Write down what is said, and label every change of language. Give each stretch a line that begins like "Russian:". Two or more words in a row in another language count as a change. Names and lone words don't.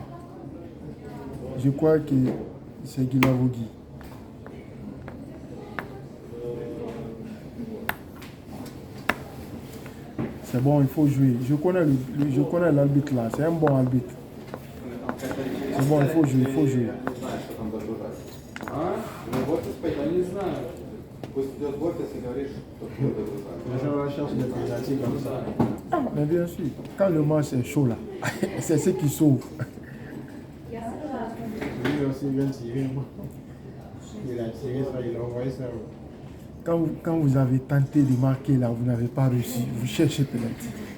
French: Je crois que c'est Guilavogui. C'est bon, il faut jouer. Je connais l'arbitre là, c'est un bon arbitre. C'est bon, il faut jouer, il faut jouer.
Russian: Я не знаю. Пусть идет в офис и говоришь, что пьет это.
French: J'avais la chance de penalty comme ça. Ah, mais bien sûr, quand le match est chaud là, c'est ce qui sauve. Lui aussi vient de tirer. Il a tiré ça, il a envoyé ça. Quand vous avez tenté de marquer là, vous n'avez pas réussi, vous cherchez penalty.